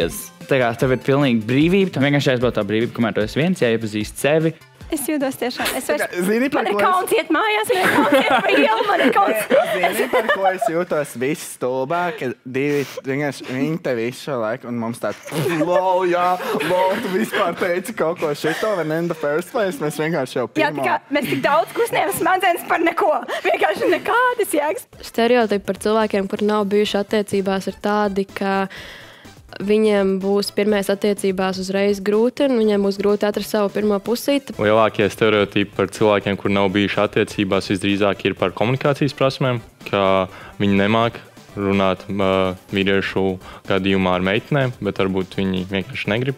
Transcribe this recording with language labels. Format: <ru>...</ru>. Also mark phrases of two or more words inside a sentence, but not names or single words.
<lv>Tā kā tev ir pilnīgi brīvība, tu vienkārši aizbaudi tā brīvība, kamēr tu esi viens, jāiepazīst sevi. Es jūtos tiešām. Zini, Man ir kauns iet mājās, man ir kauns iet pa ielu, man ir kauns. Zini, par ko es jūtos viss stulbā, ka viņi te visu šo laiku, un mums tāds, lol, tu vispār teici kaut ko šito, vai</lv> <en>in the first place,</en> <lv>mēs vienkārši jau pirmo. Jā, mēs tik daudz kustinājām smadzenes par neko, vienkārši nekādas jēgas. Stereotipi par cilvēkiem, kuri nav bijuši attiecībās, ir tādi, ka viņiem būs pirmais attiecībās uzreiz grūti, un viņiem būs grūti atrast savu pirmo pusīti. Lielākie stereotipi par cilvēkiem, kur nav bijuši attiecībās, visdrīzāk ir par komunikācijas prasmēm, ka viņi nemāk runāt vīriešu gadījumā ar meitenēm, bet varbūt viņi vienkārši negrib.</lv>